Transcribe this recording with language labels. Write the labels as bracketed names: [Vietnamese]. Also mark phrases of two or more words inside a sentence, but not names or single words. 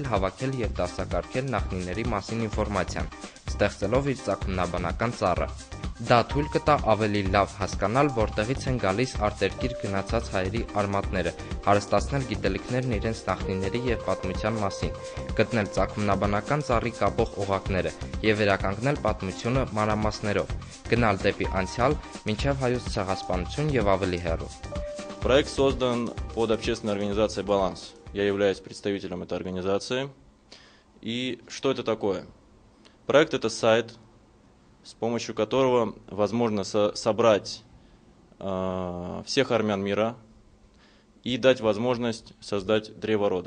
[Armenian] հավաքել և դասակարգել նախնիների մասին ինֆորմացիան, ստեղծելով իր ծագումնաբանական ծառը։ Դա թույլ կտա ավելի լավ հասկանալ, որտեղից են գալիս արտերկիր գնացած հայերի արմատները, հարստացնել գիտելիքներն իրենց նախնիների և պատմության մասին, գտնել ծագումնաբանական ծառի կապող օղակները և վերականգնել պատմությունը մանրամասներով, գնալ դեպի անցյալ, մինչև հայոց ցեղասպանություն և ավելի հեռու։ [Russian] Проект создан под общественной организацией «Баланс». Я являюсь представителем этой организации. И что это такое? Проект – это сайт, с помощью которого возможно собрать всех армян мира и дать возможность создать древо рода.